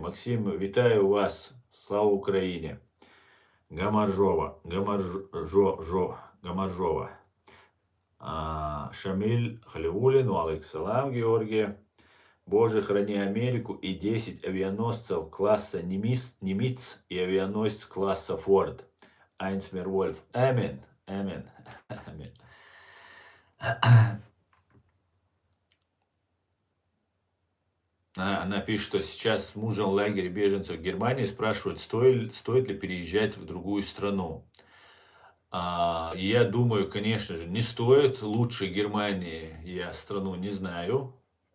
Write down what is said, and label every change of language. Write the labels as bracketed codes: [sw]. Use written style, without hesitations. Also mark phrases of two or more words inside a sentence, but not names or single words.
[ru] Максим, вітаю вас, слава Украине. Гамаржова, Шамиль Халиулин, алейкум Георгия. Боже, храни Америку и 10 авианосцев класса Нимиц и авианосец класса Форд. Айнсмер Вольф. Амин. Амин. Амин. Она пишет, что сейчас с мужем в лагере беженцев в Германии спрашивают, стоит ли переезжать в другую страну. Я думаю, конечно же, не стоит. Лучше Германии я страну не знаю.